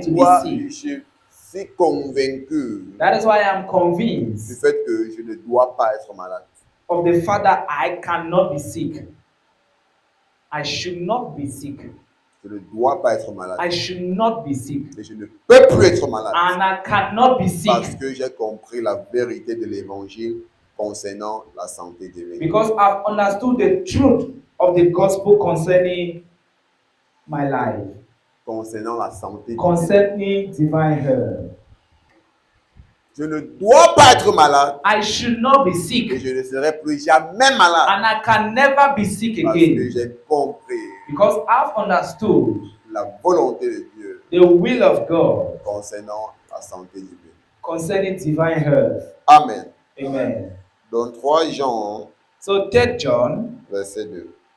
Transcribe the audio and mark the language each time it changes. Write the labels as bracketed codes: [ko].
[fr] C'est [en] to be [fr] pourquoi [en] sick. [fr] je suis convaincu [en] That is why I'm [fr] du [en] convinced [fr] fait que je ne dois pas être malade. [en] of the fact that I cannot be sick. I should not be sick. [fr] Je ne dois pas être malade. [en] I should not be sick. [fr] Et je ne peux plus être malade. [en] And I cannot be [fr] Parce [en] sick [fr] que j'ai compris la vérité de l'évangile concernant la santé divine. [en] because I've understood the truth of the gospel concerning my life, [fr] Concernant la santé divine. [en] concerning divine health. [fr] Je ne dois pas être malade. [en] I should not be [fr] Et [en] sick, [fr] je ne serai plus jamais malade. [en] and I can never be sick [fr] Parce que [en] again [fr] j'ai compris [en] because I've understood [fr] la volonté de Dieu [en] the will of God [fr] concernant la santé divine. [en] concerning divine health. Amen. Amen. [fr] Dans 3 Jean, [en] So 3 John [fr] verset 2.